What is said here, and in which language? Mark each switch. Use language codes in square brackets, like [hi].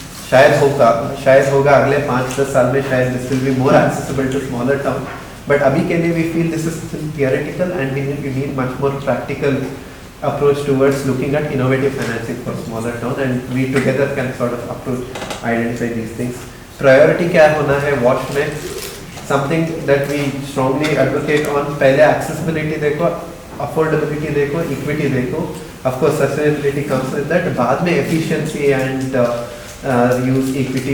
[hi] शायद होगा अगले 5-10 साल में शायद [en] this will be more accessible to smaller town. But [hi] अभी के लिए [en] we feel this is still theoretical and we need much more practical approach towards looking at innovative financing for smaller town and we together can sort of identify these things. [hi] Priority क्या होना है WASH में? [en] Something that we strongly advocate on. [hi] पहले accessibility देखो, affordability देखो, equity देखो. [en] Of course, sustainability comes with that. [hi] बाद में [en] efficiency and use equity.